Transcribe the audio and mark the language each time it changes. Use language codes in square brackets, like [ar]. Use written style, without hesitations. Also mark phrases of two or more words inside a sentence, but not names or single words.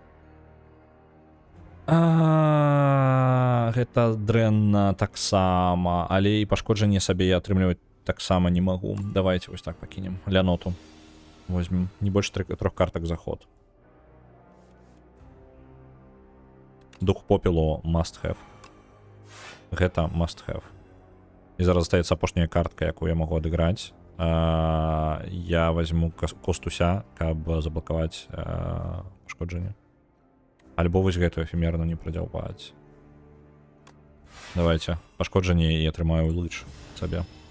[be] Гэта дрэнна таксама, але і пашкоджанне сабе я атрымліваць таксама не магу. Давайте вось так пакінем. Ляноту возьмем. Не больш 3 картак за ход. Дух попелу [en] must have. [be] Гэта [en] must have. [be] І зараз застаецца апошняя картка, якую я магу адыграць. Я возьму костуся, каб заблокаваць пашкоджанне. Альбо вось гэтую эфемерну не прадзяўбаць. Давайте. Пашкоджанне і атрымаю лыч сабе.